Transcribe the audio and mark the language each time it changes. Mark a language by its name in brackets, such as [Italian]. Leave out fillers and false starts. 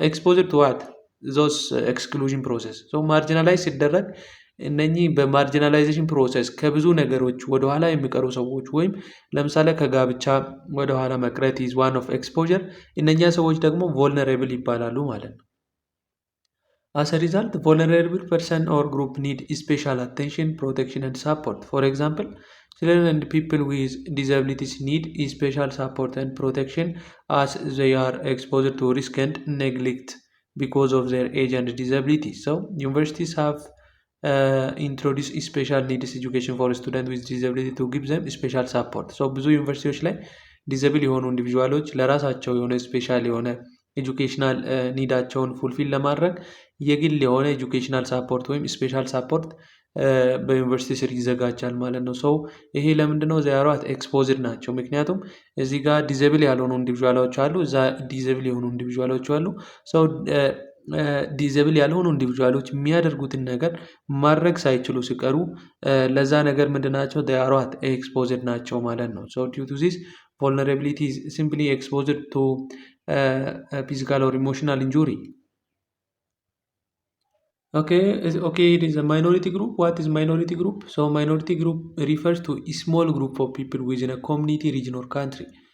[English] ኤክስፖዝድ ቱ ዋት ዞስ ኤክስክሉዥን ፕሮሰስ [Amharic] ማርጂናላይዝ ሲደረግ እነኚህ በማርጂናላይዜሽን ፕሮሰስ ከብዙ ነገሮች ወደኋላ የሚቀሩ ሰዎች ወይም ለምሳሌ ከጋብቻ ወደኋላ መቅረት [English] ኢዝ ዋን ኦፍ ኤክስፖዠር። [Amharic] እነኛ ሰዎች ደግሞ ቮልነራብል ይባላሉ ማለት ነው። [English] As a result, vulnerable person or group need special attention, protection, and support. For example, children and people with disabilities need special support and protection as they are exposed to risk and neglect because of their age and disability. So, universities have introduced special needs education for students with disability to give them special support. [Amharic] So, ብዙ ዩኒቨርሲቲዎች ላይ ዲዘብል የሆኑ ኢንዲቪዥዋሎች ለራሳቸው የሆነ ስፔሻል የሆነ ኤጁኬሽናል ኒዳቸውን ፉልፊል ለማድረግ የግል የሆነ ኤጁኬሽናል ሳፖርት ወይም ስፔሻል ሳፖርት በዩኒቨርሲቲ ስር ይዘጋጃል ማለት ነው። ሰው ይሄ ለምንድነው ዚያሯት ኤክስፖዝድ ናቸው? ምክንያቱም እዚህ ጋር ዲዘብል ያልሆኑ ኢንዲቪዥዋሎች አሉ፣ እዛ ዲዘብል የሆኑ ኢንዲቪዥዋሎች አሉ። ሰው ዲዘብል ያልሆኑ ኢንዲቪዥዋሎች የሚያደርጉትን ነገር ማድረግ ሳይችሉ ሲቀሩ ለዛ ነገር ምንድናቸው? ዚያሯት ኤክስፖዝድ ናቸው ማለት ነው። [English] ሶ ዲው ቱ ዚስ vulnerability is simply exposed to physical or emotional injury. Okay, it is a minority group. What is minority group? So minority group refers to a small group of people within a community, region or country.